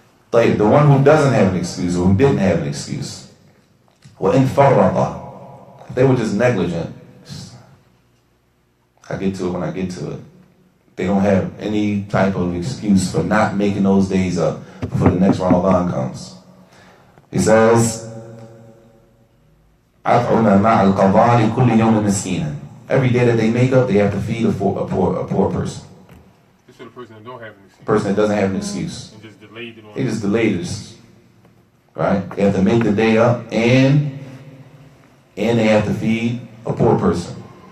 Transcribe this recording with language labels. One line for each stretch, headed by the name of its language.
English: The one who doesn't have an excuse, or who didn't have an excuse,
Arabic: وَإِنْ فَرَّطَ,
English: if they were just negligent, I get to it when I get to it. They don't have any type of excuse for not making those days up before the next Ramadan comes. He says,
Arabic: أَطْعُمَ مَعَ الْقَضَاءِ كُلِّ يَوْمٍ مِسْكِينًا.
English: Every day that they make up, they have to feed a poor person. This is the person that don't have an excuse. Person that doesn't have an excuse. And just delayed it on. They just delayed this. Right? They have to make the day up, and they have to feed a poor person.